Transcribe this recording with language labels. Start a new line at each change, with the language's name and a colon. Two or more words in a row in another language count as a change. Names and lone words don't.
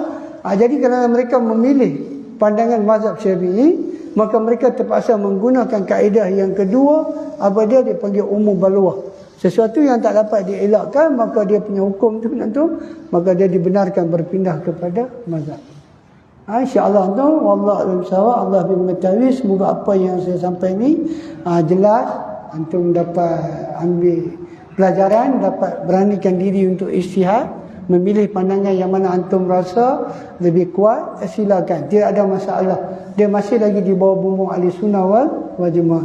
Malay: Jadi kerana mereka memilih pandangan mazhab Syafi'i, maka mereka terpaksa menggunakan kaedah yang kedua, apa dia dipanggil
Arabic: عموم البلوى.
Malay: Sesuatu yang tak dapat dielakkan, maka dia punya hukum tu maka dia dibenarkan berpindah kepada mazhab. InsyaAllah tu,
Arabic: والله أعلم بالصواب,
Malay: Allah mengetahui. Semoga apa yang saya sampai ni jelas, antum dapat ambil pelajaran, dapat beranikan diri untuk ijtihad, memilih pandangan yang mana antum rasa lebih kuat, silakan, tidak ada masalah. Dia masih lagi di bawah bumbung ahli sunnah wal jemaah.